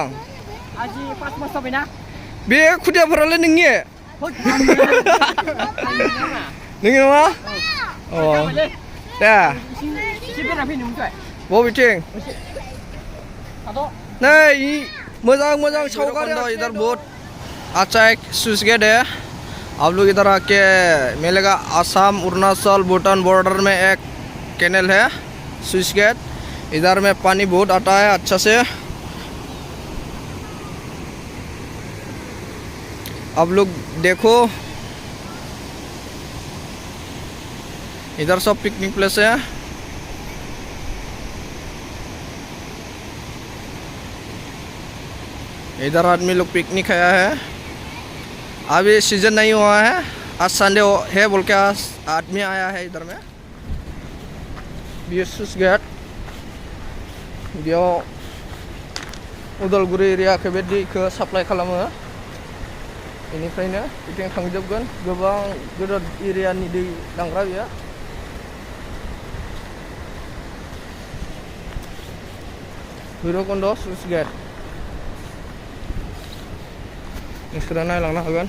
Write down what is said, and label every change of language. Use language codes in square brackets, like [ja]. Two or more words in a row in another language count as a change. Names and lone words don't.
[brx] आजि 5 मास जाबायना? बे खुदियाफोरालाय नोंनि? नोंनि नङा? अ दे एसे बेरायना फैनो मोनबाय? बबेथिं? थाथ'. [hi] नहीं [brx] मोजां मोजां सावगारी [hi] इधर बहुत अच्छा एक [en] switch gate [hi] है. आप लोग इधर आके मिलेगा. आसाम अरुणाचल भूटान बॉर्डर में एक कैनल है [en] switch gate. [hi] इधर में पानी बहुत आता है अच्छा से. आप लोग देखो इधर सब [en] picnic place [hi] है. इधर आदमी लोग पिकनिक आया है. अभी सीजन नहीं हुआ है. आज संडे है बोल के आज आदमी आया है इधर में. [en] switch gate [brx] बेयाव उदालगुरि एरियाखौ बे दैखौ साप्लाइ खालामो. बेनिफ्रायनो बिथिं थांजोबगोन. गोबां गिदिर एरियानि दै लांग्रा बेयो. भैरबकुन्द स्विच गेट नोंसोरो नायलांनो हागोन.